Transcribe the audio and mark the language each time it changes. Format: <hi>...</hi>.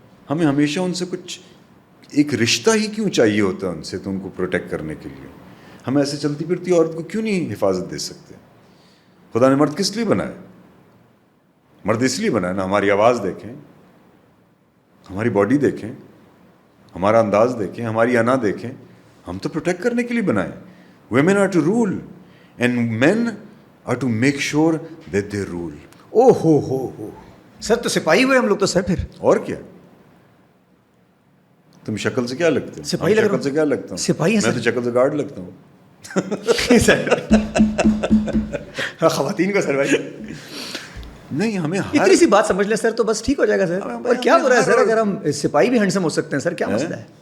<ur>ہمیں ہمیشہ ان سے کچھ ایک رشتہ ہی کیوں چاہیے ہوتا ہے ان سے, تو ان کو پروٹیکٹ کرنے کے لیے ہم ایسے چلتی پھرتی عورت کو کیوں نہیں حفاظت دے سکتے؟ خدا نے مرد کس لیے بنایا؟ مرد اس لیے بنایا نا, ہماری آواز دیکھیں, ہماری باڈی دیکھیں, ہمارا انداز دیکھیں, ہماری انا دیکھیں, ہم تو پروٹیکٹ کرنے کے لیے بنائیں.</ur> <en>Women are to rule and men are to make sure that they rule.</en> <ur>او ہو سر, تو سپاہی ہوئے ہم لوگ تو سر پھر. اور کیا, تم شکل سے کیا لگتے ہو؟ سپاہی لگ رہا ہوں. شکل سے کیا لگتا ہوں؟ سپاہی ہیں میں سر. تو شکل سے گارڈ لگتا ہوں. خواتین کو سر بھائی نہیں, ہمیں اتنی سی بات سمجھ لیں سر تو بس ٹھیک ہو جائے گا سر. اور کیا برا ہے سر اگر ہم سپاہی بھی ہینڈسم ہو سکتے ہیں سر, کیا مسئلہ ہے؟</ur>